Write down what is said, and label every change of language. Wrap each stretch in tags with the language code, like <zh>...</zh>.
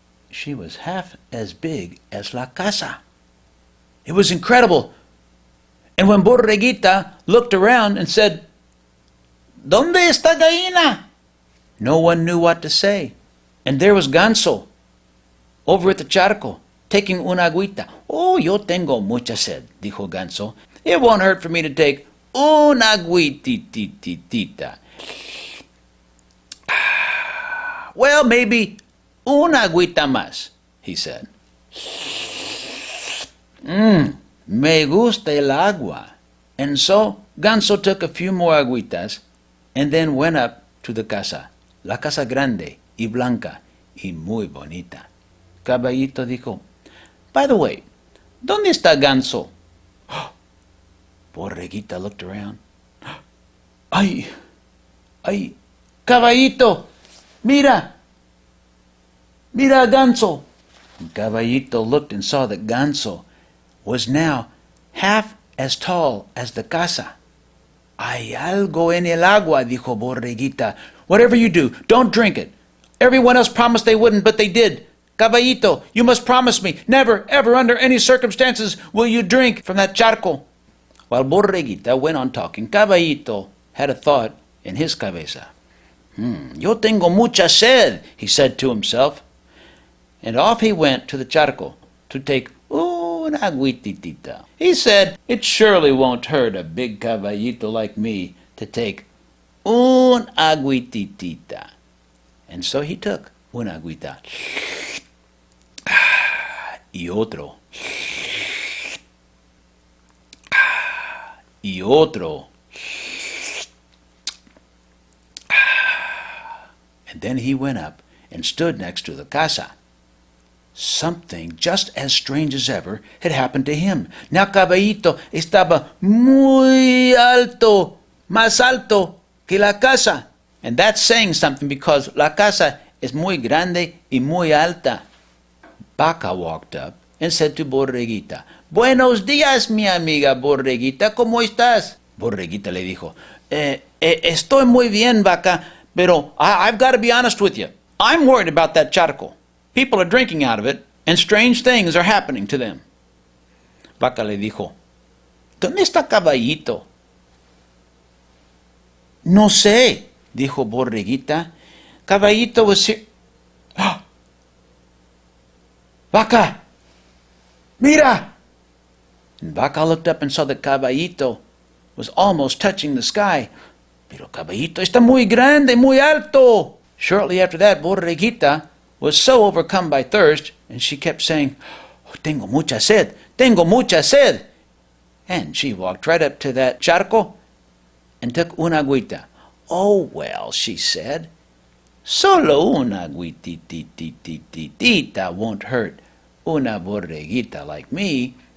<en>She was half as big as</en> <es>la casa.</es> <en>It was incredible. And when Borreguita looked around and said,</en> <es>¿Dónde está gallina?</es> <en>No one knew what to say. And there was Ganso, over at the charco, taking</en> <es>una agüita. Oh, yo tengo mucha sed, dijo Ganso.</es> <en>It won't hurt for me to take</en> <es>una agüitititita.</es> <en>Well, maybe</en> <es>una agüita más,</es> <en>he said.</en> <es>Me gusta el agua.</es> <en>And so Ganso took a few more agüitas and then went up to the casa,</en> <es>la casa grande y blanca y muy bonita. Caballito dijo,</es> <en>by the way,</en> <es>¿dónde está Ganso?</es> <en>Borreguita looked around.</en> <es>Ay, Caballito, mira Ganso.</es> <en>And Caballito looked and saw that Ganso was now half as tall as the casa.</en> <es>Hay algo en el agua, dijo Borreguita.</es> <en>Whatever you do, don't drink it. Everyone else promised they wouldn't, but they did. Caballito, you must promise me, never, ever, under any circumstances, will you drink from that charco. While Borreguita went on talking, Caballito had a thought in his cabeza.</en> <es>Yo tengo mucha sed,</es> <en>he said to himself. And off he went to the charco to take</en> <es>una agüititita.</es> <en>He said, it surely won't hurt a big caballito like me to take</en> <es>un agüititita.</es> <en>And so he took</en> <es>una agüita. Y otro. Y otro.</es> <en>And then he went up and stood next to the casa. Something just as strange as ever had happened to him. Now</en> <es>Caballito estaba muy alto, más alto que la casa.</es> <en>And that's saying something because</en> <es>la casa es muy grande y muy alta.</es> <en>Vaca walked up and said to Borreguita,</en> <es>Buenos días, mi amiga Borreguita, ¿cómo estás? Borreguita le dijo, Estoy muy bien, Vaca, pero</es> <en>I've got to be honest with you. I'm worried about that charco. People are drinking out of it, and strange things are happening to them.</en> <es>Vaca le dijo, ¿Dónde está Caballito? No sé, dijo Borreguita.</es> <en>Caballito was here.</en> <es>Vaca, mira!</es> <en>And Vaca looked up and saw that Caballito was almost touching the sky.</en> <es>Pero Caballito está muy grande, muy alto.</es> <en>Shortly after that, Borreguita was so overcome by thirst, and she kept saying,</en> <es>Tengo mucha sed, tengo mucha sed.</es> <en>And she walked right up to that charco and took</en> <es>una agüita.</es> <en>Oh, well, she said,</en> <es>solo una agüititititita</es> <en>won't hurt</en> <es>una borreguita</es> <en>like me.</en>